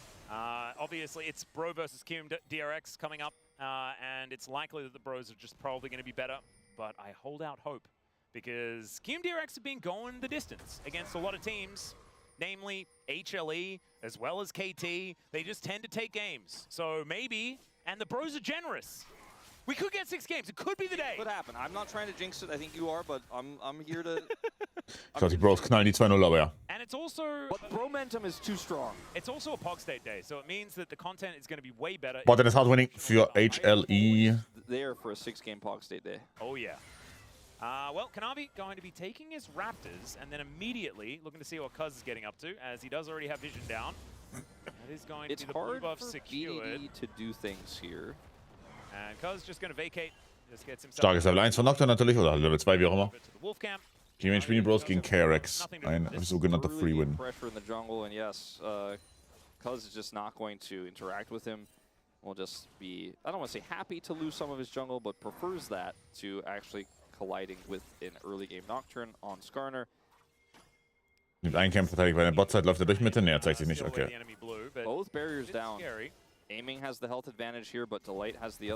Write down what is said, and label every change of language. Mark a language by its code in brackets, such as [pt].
[en] Obviously, it's Bro versus Cume DRX coming up, and it's likely that the Bros are just probably going to be better, but I hold out hope, because Cume DRX have been going the distance against a lot of teams, namely HLE, as well as KT. They just tend to take games, so maybe, and the Bros are generous. We could get 6 games. It could be the day. Could happen. I'm not trying to jinx it. I think you are, but I'm here to. [de] Ich glaube, die Bros knallen die 2-0, aber ja. [en] And it's also. But Bromentum is too strong. It's also a Pog State day, so it means that the content is going to be way better. [de] Botlane ist hard winning für HLE. [en] There for a 6-game Pog State day. Oh yeah. Well, Kanavi going to be taking his Raptors and then immediately looking to see what Cuz is getting up to, as he does already have vision down. That is going to be the blue buff secured. BDD to do things here. And Cuz just going to vacate. Just gets himself. [de] Starkes Level 1 von Nocturne natürlich, oder Level 2, wie auch immer. Gegen den spielen die Bros gegen KRX. Ein sogenannter Free Win. [en] Pressure in the jungle, and yes, Cuz is just not going to interact with him. Will just be, I don't want to say happy to lose some of his jungle, but prefers that to actually colliding with an early game Nocturne on Skarner. [de] Nimmt einen Camp verteidigt bei der Botzeit, läuft er durch Mitte? Ne, er zeigt sich nicht, okay. [en] Both barriers down. Aiming has the health advantage here, but Delight has the other